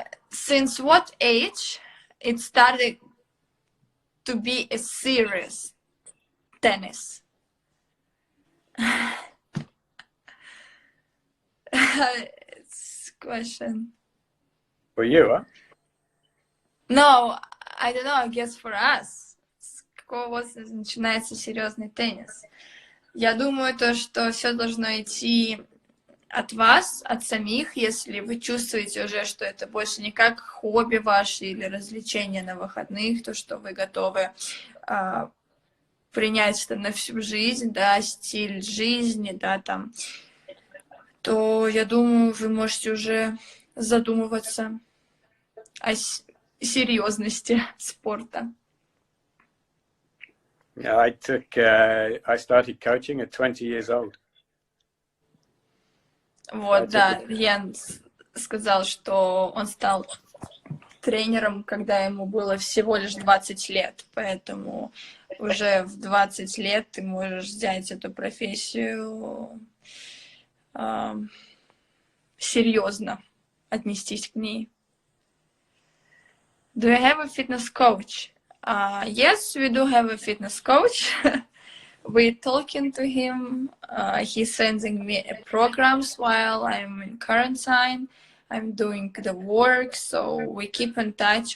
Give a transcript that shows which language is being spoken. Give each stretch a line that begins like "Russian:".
English: Since what age it started to be a serious tennis? It's a question. For you, huh? No, I don't know, I guess for us.
Russian: С какого возраста начинается серьезный теннис? Я думаю, то, что все должно идти от вас, от самих, если вы чувствуете уже, что это больше не как хобби ваше или развлечение на выходных, то, что вы готовы принять это на всю жизнь, да, стиль жизни, да, там, то, я думаю, вы можете уже задумываться о серьезности спорта.
English: Yeah, I started coaching at 20 years old.
Russian: Вот, да, Ян сказал, что он стал тренером, когда ему было всего лишь 20 лет, поэтому уже в 20 лет ты можешь взять эту профессию, серьезно отнестись к ней.
English: Do you have a fitness coach? Yes, we do have a fitness coach. We're talking to him. He's sending me programs while I'm in quarantine. I'm doing the work, so we keep in touch.